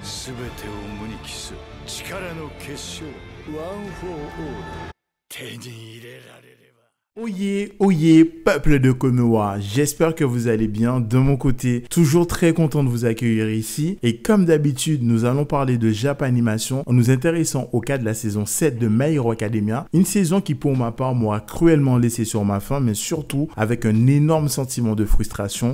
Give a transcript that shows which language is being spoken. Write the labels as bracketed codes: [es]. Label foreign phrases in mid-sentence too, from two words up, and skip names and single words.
[ja] 全てを無に帰す力の結晶ワン・フォー・オール手に入れられれば。 [fr] Oyez, peuple de Konoha, j'espère que vous allez bien. De mon côté, toujours très content de vous accueillir ici. Et comme d'habitude, nous allons parler de Japanimation en nous intéressant au cas de la saison 7 de My Hero Academia. Une saison qui pour ma part m'aura cruellement laissé sur ma faim, mais surtout avec un énorme sentiment de frustration.